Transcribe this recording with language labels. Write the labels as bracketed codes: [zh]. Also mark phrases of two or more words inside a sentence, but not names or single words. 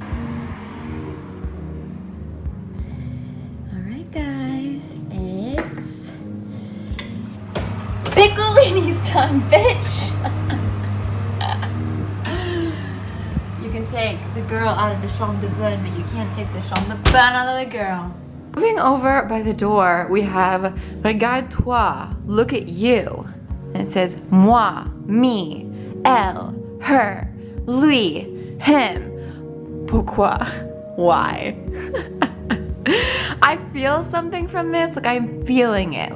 [en] All right, guys, it's Piccolini's time, bitch. You can take the girl out of the [fr] chambre de bonne, [en] but you can't take the [fr] chambre de bonne [en] out of the girl. Moving over by the door, we have [fr] Regarde-toi, [en] look at you. And it says moi, me, elle, her, lui, him. Pourquoi? Why? I feel something from this, like I'm feeling it.